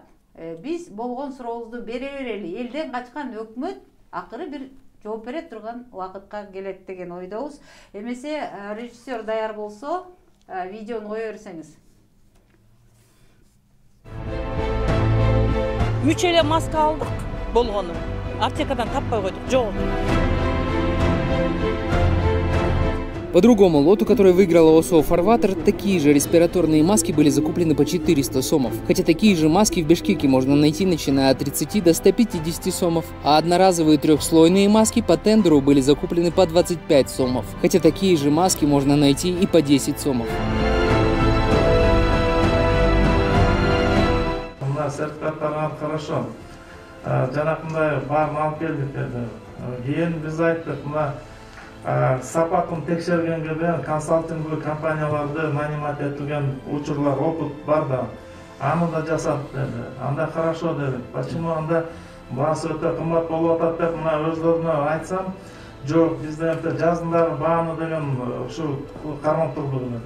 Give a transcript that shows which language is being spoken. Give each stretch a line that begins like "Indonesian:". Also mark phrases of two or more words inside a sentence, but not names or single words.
Kyrgyz: Биз болгон сурообузду бере берели. Элден качкан өкмөт акыры бир жооп бере турган убакытка келет деген ойдобуз. Эмесе режиссер даяр болсо, видеону кое берсеңиз. 3 эле маска алдык болгону. Аптекадан таппай койдук. Жок.
Russian: По другому лоту, который выиграла ОСО «Фарватер», такие же респираторные маски были закуплены по 400 сомов. Хотя такие же маски в Бишкеке можно найти, начиная от 30 до 150 сомов. А одноразовые трехслойные маски по тендеру были закуплены по 25 сомов. Хотя такие же маски можно найти и по 10 сомов.
Kyrgyz: Сертификаттардан хорошо. Жанакындай барын алып келдик деди. Кийин биз айттык, мына сапатын текшергенге де консалтинговый компанияларды нанимать этилген учурлар, опыт бар да, аны да жасап деди. Анда хорошо дедик. Почему анда баасы өтө кымбат болуп атат деп мына өздөрүнө айтсам, жок, бизде жазындагы бааны деген ушу кармап турду деди.